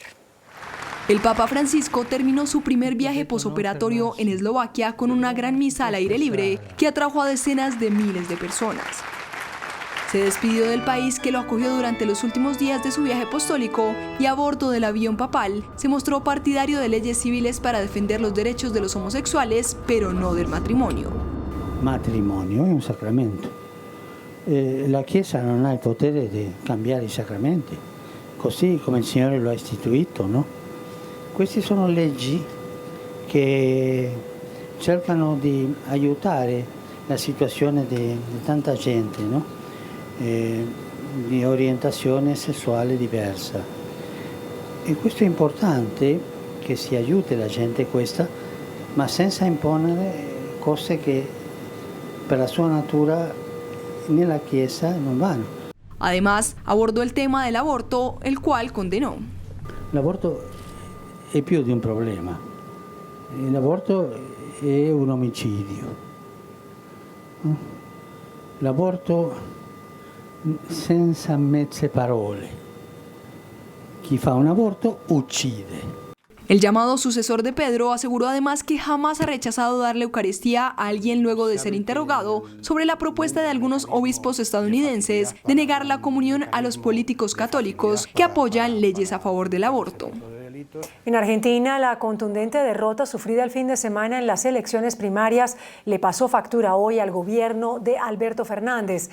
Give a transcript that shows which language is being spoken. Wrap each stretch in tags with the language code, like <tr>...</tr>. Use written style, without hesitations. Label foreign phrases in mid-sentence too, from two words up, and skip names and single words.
<es>El Papa Francisco terminó su primer viaje posoperatorio en Eslovaquia con una gran misa al aire libre que atrajo a decenas de miles de personas. Se despidió del país que lo acogió durante los últimos días de su viaje apostólico y a bordo del avión papal se mostró partidario de leyes civiles para defender los derechos de los homosexuales, pero no del matrimonio.</es> <it>Matrimonio è un sacramento. La Chiesa non ha il potere di cambiare i sacramenti. così come il Signore lo ha istituito, no? Queste sono leggi che cercano di aiutare la situazione di tanta gente, no? Di orientazione sessuale diversa. E questo è importante, che si aiuti la gente questa, ma senza imponere cose che per la sua natura nella Chiesa non vanno.</it> <es>Además, abordó el tema del aborto, el cual condenó.</es> <it>L'aborto è più di un problema. L'aborto è un omicidio. L'aborto senza mezze parole. Chi fa un aborto uccide.</it> <es>El llamado sucesor de Pedro aseguró además que jamás ha rechazado darle Eucaristía a alguien luego de ser interrogado sobre la propuesta de algunos obispos estadounidenses de negar la comunión a los políticos católicos que apoyan leyes a favor del aborto. En Argentina, la contundente derrota sufrida el fin de semana en las elecciones primarias le pasó factura hoy al gobierno de Alberto Fernández.</es>